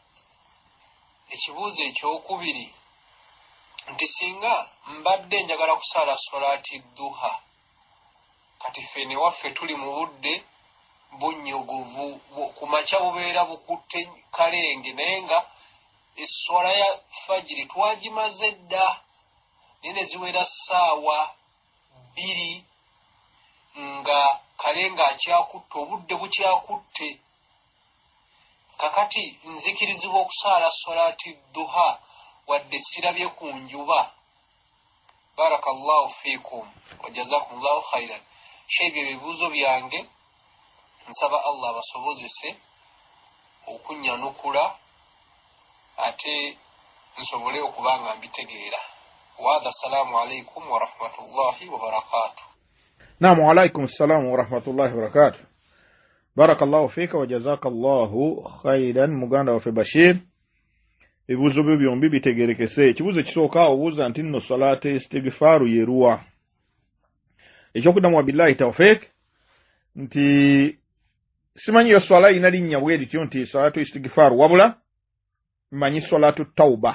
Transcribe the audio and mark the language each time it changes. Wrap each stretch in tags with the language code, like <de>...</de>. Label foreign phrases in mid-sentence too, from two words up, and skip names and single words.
<lg>Ekibuuzo ekyokubiri nti singa mbadde njagala kusala</lg> <ar>صلاة الضحى</ar> <lg>kati fene waffe tuli mu budde bunyogovu kumacha bubeera bukutte kalenge nenga eswala ya fajiri twagimaze dda nene ziwera ssaawa 2 nga kalenga akyakutte obudde bukyakutte kakati nzikirizibwa okusaala</lg> <ar>صلاة الضحى</ar> <lg>wadde sirabye ku njuba.</lg> <ar>بارك الله فيكم وجزاكم الله خيرا.</ar> <lg>Shebye ebibuuzo byange nsaba Allah basobozese okunyanukula ate nsobole okubanga mbitegeera.</lg> <ar>والسلام عليكم ورحمة الله وبركاته. نعم وعليكم السلام ورحمة الله وبركاته. بارك الله فيك وجزاك الله خيرا</ar> <lg>muganda waffe</lg> <ar>Bashir.</ar> <lg>Ebibuuzo byo byombi bitegerekese. Ekibuuzo ekisooka obuuza nti nno</lg> <ar>صلاة الاستغفار</ar> <lg>yeruwa. Ekyokuddamu</lg> <ar>وبالله التوفيق</ar> <lg>nti simanyi yo swala ina linnya bwerityo nti</lg> <ar>صلاة الاستغفار</ar> <lg>wabula manyi</lg> <ar>صلاة التوبة.</ar>